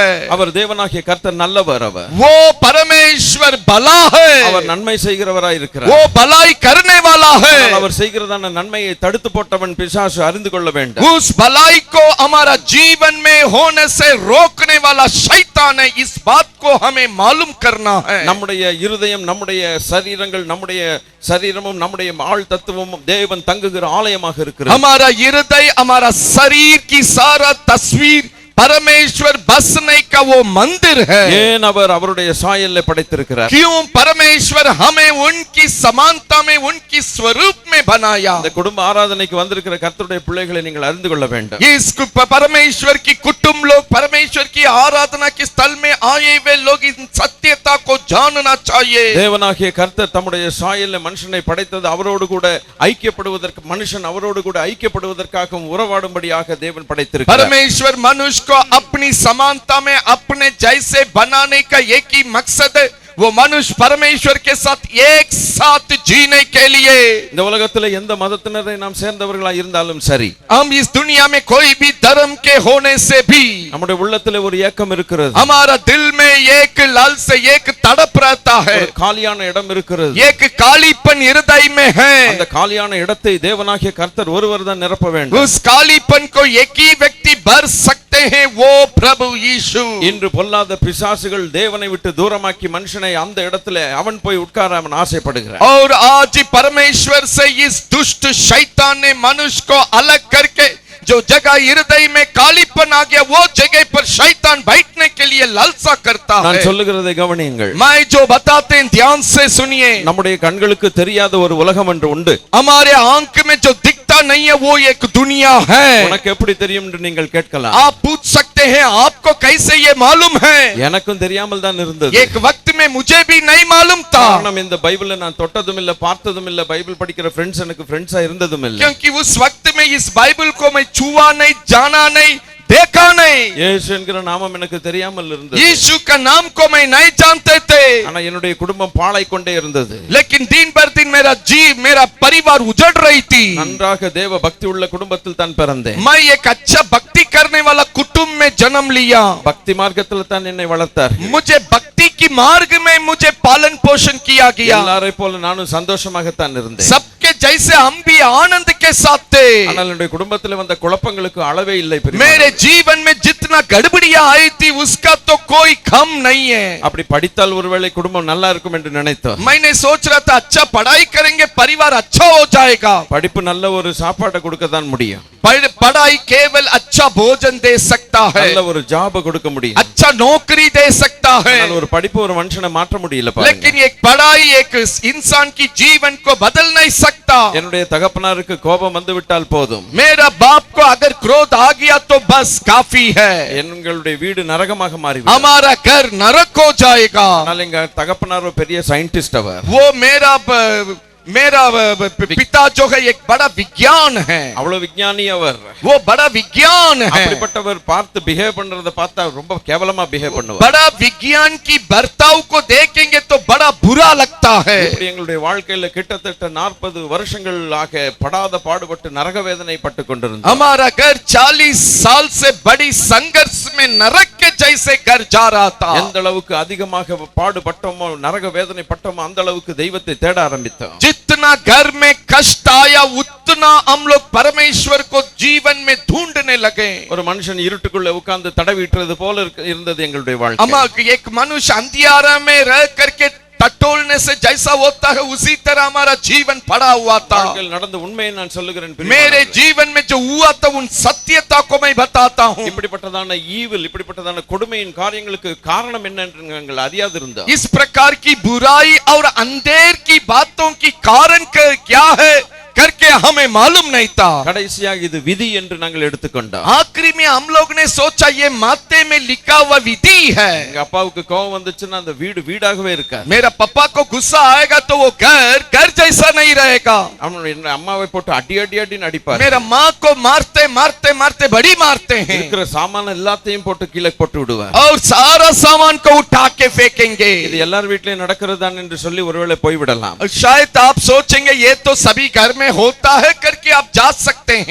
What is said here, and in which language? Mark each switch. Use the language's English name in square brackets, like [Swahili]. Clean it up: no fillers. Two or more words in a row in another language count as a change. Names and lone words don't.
[Tamil] அவர் தேவனாகிய கர்த்தர் நல்லவர்। அவர் [Hindi] वो परमेश्वर भला है। [Tamil] அவர் நன்மை செய்கிறவராய் இருக்கிறார்। [Hindi] वो भलाई करने वाला है। [Tamil] அவர் செய்கிறதான நன்மையை தடுத்து போட்டவன் பிசாசு அறிந்து கொள்ள வேண்டும்। [Hindi] उस भलाई को हमारा जीवन में होने से रोकने वाला शैतान है। इस बात को हमें मालूम करना है। [Tamil] நம்முடைய இருதயம் நம்முடைய சரீரங்கள் நம்முடைய சரீரமும் நம்முடைய ஆள் தத்துவமும் தேவன் தங்குகிற ஆலயமாக இருக்கிறது। [Hindi] हमारा हृदय हमारा शरीर की सारा तस्वीर परमेश्वर बसने का वो मंदिर है। [Tamil] ஏன் அவர் அவருடைய சாயல்ல படைத்திருக்கிறார்? [Hindi] क्यों परमेश्वर हमें उनकी समानता में, उनकी स्वरूप में बनाया? [Tamil] இந்த குடும்ப ஆராதனைக்கு வந்திருக்கிற கர்த்தருடைய பிள்ளைகளை நீங்கள் அறிந்து கொள்ள வேண்டும். [Hindi] इस परमेश्वर की कुटुंब लोग, परमेश्वर की आराधना के स्थल में आए हुए लोग इन सत्यता को जानना चाहिए। [Tamil] தேவனாகிய கர்த்தர் தம்முடைய சாயல்ல மனுஷனை படைத்தது அவரோடு கூட ஐக்கியப்படுவதற்கு, மனுஷன் அவரோடு கூட ஐக்கியப்படுவதற்காகவும் உறவாடும்படியாக தேவன் படைத்திருக்கிறார். [Hindi] परमेश्वर मनुष्य को अपनी समानता में अपने जैसे बनाने का एक ही मकसद है, वो मनुष्य परमेश्वर के साथ एक साथ जीने के लिए। [Tamil] இந்த உலகத்துல எந்த மதத்தினரை நாம் சேர்ந்தவர்களா இருந்தாலும் சரி, [Hindi] हम इस दुनिया में कोई भी धर्म के होने से भी [Tamil] நம்முடைய உள்ளத்துல ஒரு ஏக்கம் இருக்கிறது. [Hindi] हमारा दिल में एक लालसा, एक तड़प रहता है, [Tamil] ஒரு காலியான இடம் இருக்கிறது. [Hindi] एक कालीपन हृदय में है। [Tamil] அந்த காலியான இடத்தை தேவனாகிய கர்த்தர் ஒருவர் தான் நிரப்ப வேண்டும். [Hindi] उस कालीपन को एक ही व्यक्ति भर सकते हैं, वो प्रभु यीशु। [Tamil] இன்று பொல்லாத பிசாசுகள் தேவனை விட்டு தூரமாக்கி மனுஷனை அந்த இடத்துல அவன் போய் உட்கார அவன் ஆசைப்படுகிறான். [Hindi] और आज परमेश्वर से इस दुष्ट शैतान ने मनुष्य को अलग करके जो जगह हृदय में कालीपन आ गया, वो जगह पर शैतान बैठने के लिए लालसा करता है। [Tamil] நான் சொல்லுகிறதை கவனியுங்கள். [Hindi] मैं जो बताते हैं ध्यान से सुनिए। [Tamil] நம்முடைய கண்களுக்கு தெரியாத ஒரு உலகம் ஒன்று உண்டு. [Hindi] हमारे आंख में जो दिखता नहीं है वो एक दुनिया है। [Tamil] உனக்கு எப்படி தெரியும் என்று நீங்கள் கேட்கலாம். [Hindi] आप पूछ सकते हैं आपको कैसे ये मालूम है? [Tamil] எனக்கும் தெரியாமல் தான் இருந்தது. [Hindi] एक वक्त में मुझे भी नहीं मालूम था, [Tamil] காரணம் இந்த பைபிளை நான் தொட்டதும் இல்ல, பார்த்ததும் இல்ல, பைபிள் படிக்கிற फ्रेंड्स எனக்கு फ्रेंड्ஸா இருந்ததும் இல்ல. [Hindi] क्योंकि उस वक्त में इस बाइबल को मैं छुआ नहीं, जाना नहीं, देखा नहीं। [Tamil] இயேசு என்கிற நாமம் எனக்கு தெரியாமல் இருந்தது. [Hindi] यीशु का नाम को मैं नहीं जानते थे, [Tamil] ஆனா என்னுடைய குடும்பம் பாழாய் கொண்டே இருந்தது. [Hindi] लेकिन दिन भर दिन मेरा परिवार उजड़ रही थी। [Tamil] நன்றாக தேவ பக்தி உள்ள குடும்பத்தில் தான் பிறந்தேன். [Hindi] मैं एक अच्छा भक्ति करने वाला कुटुंब में जन्म लिया। [Tamil] பக்தி மார்க்கத்தில் தான் என்னை வளர்த்தார். [Hindi] मुझे भक्ति की मार्ग में मुझे पालन पोषण किया गया। [Tamil] எல்லாரை போல நானும் சந்தோஷமாகத்தான் இருந்தேன். [Hindi] सबके जैसे हम भी आनंद के साथ थे। [Tamil] ஆனால் என்னுடைய குடும்பத்தில் வந்த குழப்பங்களுக்கு அளவே இல்லை. [Hindi] मेरे जीवन में जितना गड़बड़ियां आई थी उसका तो कोई कम नहीं है। [Tamil] அப்படி படித்தால் ஒருவேளை குடும்பம் நல்லா இருக்கும் என்று நினைத்தோம். [Hindi] मैंने सोच रहा था अच्छा पढ़ाई करेंगे परिवार अच्छा हो जाएगा। [Tamil] படிப்பு நல்ல ஒரு சாப்பாட்டை கொடுக்க தான் முடியும். [Hindi] पढ़ाई केवल अच्छा भोजन दे सकता है, [Tamil] நல்ல ஒரு ஜாப் கொடுக்க முடியும். [Hindi] अच्छा नौकरी दे सकता है, [Tamil] ஆனால் ஒரு படிப்பு ஒரு மனுஷனை மாற்ற முடியல பாருங்க. [Hindi] लेकिन एक पढ़ाई एक इंसान की जीवन को बदल नहीं सकता। [Tamil] என்னுடைய தகப்பனாருக்கு கோபம் வந்து விட்டால் போதும், [Hindi] मेरा बाप को अगर क्रोध आ गया तो बस काफी है, [Tamil] எங்களுடைய வீடு நரகமாக மாறிவிடும். [Hindi] हमारा घर नरक हो जाएगा। [Tamil] ஆனால் எங்க தகப்பனார் ஒரு பெரிய சயின்டிஸ்ட். அவர் [Hindi] वो मेरा पिता जो है एक बड़ा विज्ञान है, [Tamil] அவ்வளவு விஞ்ஞானி. அவர் [Hindi] वो बड़ा विज्ञान है। [Tamil] அப்படிப்பட்டவர் பார்த்து பிஹேவ் பண்றத பார்த்தா ரொம்ப கேவலமா பிஹேவ் பண்ணுவார். [Hindi] बड़ा विज्ञान की बर्ताव को देखेंगे तो बड़ा बुरा लगता है। [Tamil] இப்படி எங்களுடைய வாழ்க்கையில கிட்டத்தட்ட 40 வருஷங்களாக படாத பாடுபட்டு நரக வேதனை பட்டு கொண்டிருந்தோம். [Hindi] हमारा घर 40 साल से बड़ी संघर्ष में नरक के जैसे घर जा रहा था। [Tamil] எந்த அளவுக்கு அதிகமாக பாடுபட்டோமோ, நரக வேதனை பட்டோமோ, அந்த அளவுக்கு தெய்வத்தை தேட ஆரம்பித்தோம். [Hindi] जितना घर में कष्ट आया उतना हम लोग परमेश्वर को जीवन में ढूंढने लगे। [Tamil] ஒரு மனுஷன் இருட்டுக்குள்ள உட்கார்ந்து தடவிட்டுறது போல இருந்தது எங்களுடைய வாழ்க்கை. [Hindi] हम एक मनुष्य अंधियारा में रह करके टटोलने से जैसा होता है उसी तरह हमारा जीवन पड़ा हुआ था। [Tamil] நடந்த உண்மையை நான் சொல்லுகிறேன். [Hindi] मेरे जीवन में जो हुआ था उन सत्यता को मैं बताता हूँ। [Tamil] இப்படிப்பட்டதான ஈவில், இப்படிப்பட்டதான கொடுமையின் காரியங்களுக்கு காரணம் என்ன என்று நாங்கள் அறியாதிருந்தோம். [Hindi] इस प्रकार की बुराई और अंधेर की बातों की कारण क्या है करके हमें मालूम नहीं था। [Tamil] கடைசியாக இது விதி என்று நாங்கள் எடுத்துக்கொண்டோம். [Hindi] आखिरी में हम लोग ने सोचा ये माते में लिखा हुआ विधि है। [Tamil] எங்க அப்பாவுக்கு கோபம் வந்துச்சுன்னா அந்த வீடு வீடாகவே இருக்காது. [Hindi] मेरा पापा को गुस्सा आएगा तो वो घर घर जैसा नहीं रहेगा। [Tamil] அவனுடைய அம்மாவை போட்டு அடி அடி அடின்னு அடிப்பார். [Hindi] मेरा माँ को मारते मारते मारते बड़ी मारते हैं, [Tamil] இருக்கிற சாமான எல்லாத்தையும் போட்டு கீழே போட்டு விடுவார். [Hindi] और सारा सामान को उठा के फेंकेंगे। [Tamil] இது எல்லார் வீட்லயும் நடக்கிறதுதான் என்று சொல்லி ஒருவேளை போய்விடலாம். [Hindi] शायद आप सोचेंगे ये तो सभी घर में होता है करके आप जा सकते हैं।